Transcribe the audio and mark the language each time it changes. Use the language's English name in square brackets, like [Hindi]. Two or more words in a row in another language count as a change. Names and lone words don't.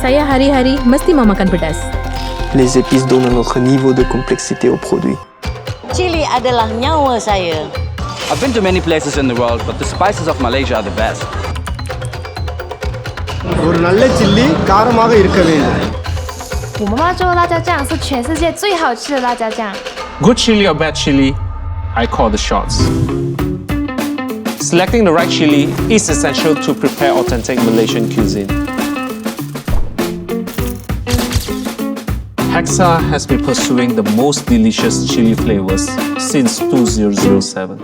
[Malay] sehari-hari mesti mau makan pedas. [French] Les épices donnent un autre niveau de complexité au produit. [Malay] Chili adalah nyawa saya. [English] I've been to many places in the world, but the spices of Malaysia are the best. [Tamil] ஒரு நல்ல சில்லி காரமாக இருக்க வேண்டும். [Chinese] 我妈妈做的辣椒酱是全世界最好吃的辣椒酱。 [English] Good chili or bad chili, I call the shots. Selecting the right chili is essential to prepare authentic Malaysian cuisine. HEXA has been pursuing the most delicious chili flavors since 2007.